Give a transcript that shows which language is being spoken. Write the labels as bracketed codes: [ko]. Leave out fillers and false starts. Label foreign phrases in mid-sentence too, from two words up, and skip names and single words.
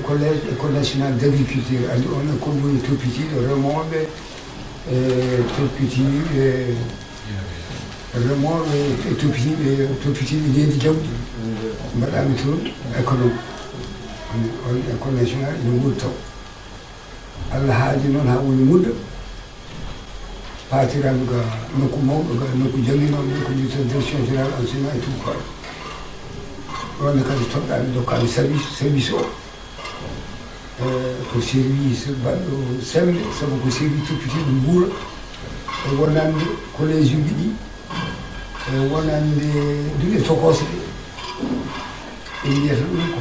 [fr] collège école nationale d' agriculture [ff] andi on école woni toppitiɗo remoɓe e toppitiɓe remoɓe e toppitiɓe leydi jawɗi mbaɗami toon économe on [fr] école nationale [ff] ene wuuri taw Allah haaji noon ha woni muddo paatiraɓe ga nokku mawɗo ga nokku jangguinoɓe ko mbiyete [fr] direction général enseignement et tout quoi [ff] ɗonne kadi toɗɗaɓe dokkami service o ko service baɗɗo sembe sabu ko service toppitiɗo guura e wonande collége uji ɗi e wonande duuɗe tokose ɗe ɓe mbiyata ɗum ko